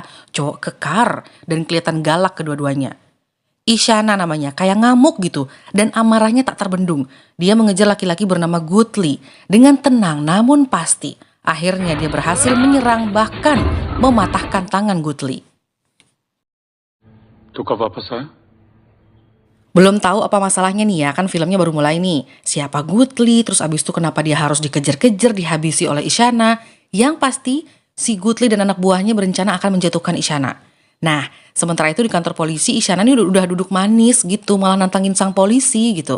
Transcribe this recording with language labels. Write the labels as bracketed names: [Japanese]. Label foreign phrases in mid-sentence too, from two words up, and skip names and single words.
[Indonesian] Cowok kekar dan kelihatan galak kedua-duanya. Ishana namanya, kayak ngamuk gitu. Dan amarahnya tak terbendung. Dia mengejar laki-laki bernama Gutli. Dengan tenang namun pasti. Akhirnya dia berhasil menyerang bahkan mematahkan tangan Gutli. [Hindi] तो कब वापस आया? [Indonesian] Belum tahu apa masalahnya nih ya, kan filmnya baru mulai nih. Siapa Gutli, terus abis itu kenapa dia harus dikejar-kejar, dihabisi oleh Ishana. Yang pasti, si Gutli dan anak buahnya berencana akan menjatuhkan Ishana. Nah, sementara itu di kantor polisi, Ishana ini udah duduk manis gitu, malah nantangin sang polisi gitu.